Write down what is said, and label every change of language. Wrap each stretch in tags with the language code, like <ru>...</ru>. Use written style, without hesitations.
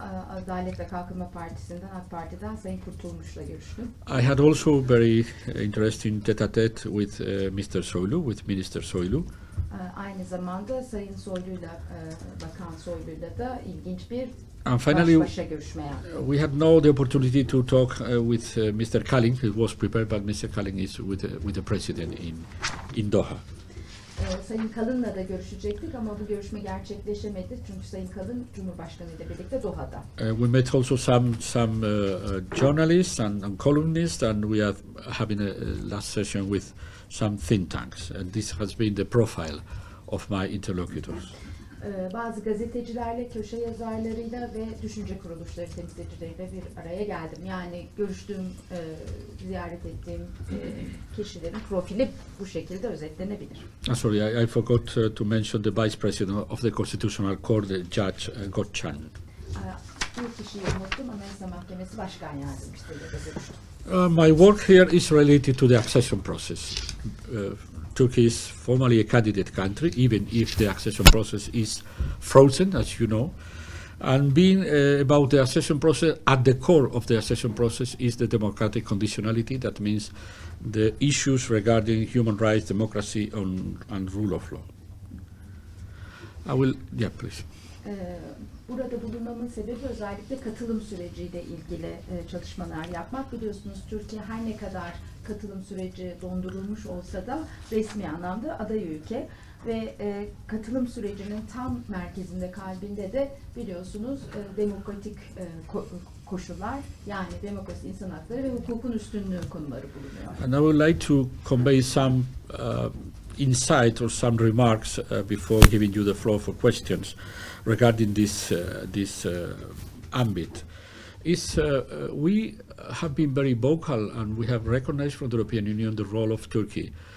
<tr>Adalet ve Kalkınma Partisi'nden, AK Parti'den Sayın Kurtulmuş'la görüştüm.</tr> <en>I had also very interesting tete-a-tete with Mr. Soylu, with Minister Soylu.</en> <tr>Aynı zamanda Sayın Soylu'yla, Bakan Soylu'yla da ilginç bir baş başa görüşme yaptık.</tr> <en>We had no the opportunity to talk with Mr. Kalin. He was prepared, but Mr. Kalin is with the president in Doha.</en> <tr>Sayın Kalın'la da görüşecektik ama bu görüşme gerçekleşemedi çünkü Sayın Kalın Cumhurbaşkanı ile birlikte Doha'da.</tr> <en>We met also some journalists and columnists, and we are having a last session with some think tanks, and this has been the profile of my interlocutors.</en> <tr>Bazı gazetecilerle, köşe yazarlarıyla ve düşünce kuruluşları temsilcileriyle bir araya geldim. Yani görüştüğüm, ziyaret ettiğim kişilerin profili bu şekilde özetlenebilir.</tr> <en>Sorry, I forgot to mention the Vice President of the Constitutional Court, Judge Gotchan.</en> <tr>Bir kişiyi unuttum, Anayasa Mahkemesi Başkan Yardımcısıyla da görüştüm.</tr> <en>My work here is related to the accession process. Turkey is formally a candidate country, even if the accession process is frozen, as you know. And being about the accession process, at the core of the accession process is the democratic conditionality. That means the issues regarding human rights, democracy, and rule of law. Please.</en> <tr>Burada bulunmamın sebebi özellikle katılım süreciyle ilgili çalışmalar yapmak. Biliyorsunuz Türkiye her ne kadar katılım süreci dondurulmuş olsa da resmi anlamda aday ülke ve katılım sürecinin tam merkezinde, kalbinde de biliyorsunuz demokratik koşullar, yani demokrasi, insan hakları ve hukukun üstünlüğü konuları bulunuyor.</tr> <en>And I would like to convey some insight or some remarks before giving you the floor for questions regarding this ambit. We have been very vocal, and we have recognized from the European Union the role of Turkey</en>